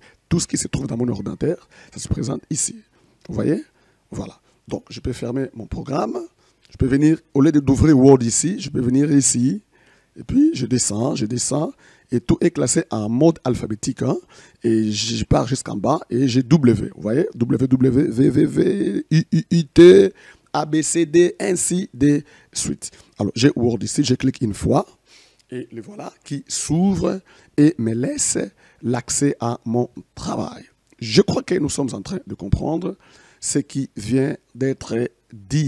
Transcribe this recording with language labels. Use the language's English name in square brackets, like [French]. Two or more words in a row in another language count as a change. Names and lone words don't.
[French] Tout ce qui se trouve dans mon ordinateur, ça se présente ici. Vous voyez? Voilà. Donc je peux fermer mon programme. Je peux venir, au lieu d'ouvrir Word ici, je peux venir ici. Et puis, je descends, et tout est classé en mode alphabétique. Hein, et je pars jusqu'en bas, et j'ai W. Vous voyez? W, W, V, V, V, U, U, U, T, A, B, C, D, ainsi de suite. Alors, j'ai Word ici, je clique une fois, et le voilà qui s'ouvre et me laisse l'accès à mon travail. Je crois que nous sommes en train de comprendre ce qui vient d'être dit.